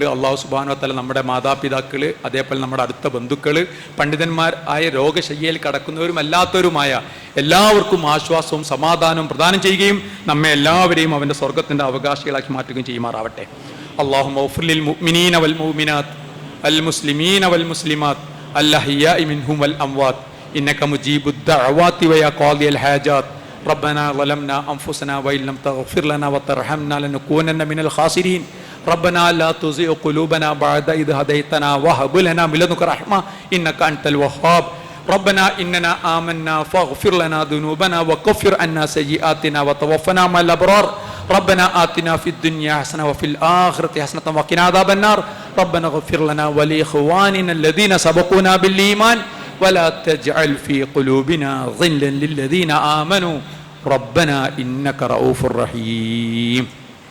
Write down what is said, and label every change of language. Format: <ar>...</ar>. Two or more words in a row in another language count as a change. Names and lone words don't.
<ar>الله سبحانه وتعالى</ar> <ml>നമ്മുടെ മാതാപിതാക്കൾ, അതേപോലെ നമ്മുടെ അടുത്ത ബന്ധുക്കൾ, പണ്ഡിതന്മാർ ആയ രോഗശയ്യയിൽ കടക്കുന്നവരും അല്ലാത്തവരുമായ എല്ലാവർക്കും ആശ്വാസവും സമാധാനവും പ്രദാനം ചെയ്യുകയും നമ്മെ എല്ലാവരെയും അവൻ്റെ സ്വർഗത്തിൻ്റെ അവകാശികളാക്കി മാറ്റുകയും ചെയ്യുമാറാവട്ടെ.</ml> <ar>اللهم اغفر للمؤمنين والمؤمنات والمسلمين والمسلمات الأحياء منهم والأموات إنك مجيب الدعوات ويا قاضي الحاجات ربنا ظلمنا أنفسنا وإن لم تغفر لنا وترحمنا لنكونن من الخاسرين ربنا لا تزغ قلوبنا بعد إذ هديتنا وهب لنا من لدنك رحمة إنك أنت الوهاب ربنا إننا آمنا فاغفر لنا ذنوبنا وكفر عنا سيئاتنا وتوفنا مع الأبرار ربنا آتنا في الدنيا حسنة وفي الآخرة حسنة وقنا عذاب النار ربنا اغفر لنا ولإخواننا الذين سبقونا بالإيمان ولا تجعل في قلوبنا غلا للذين آمنوا ربنا إنك رؤوف رحيم.</ar>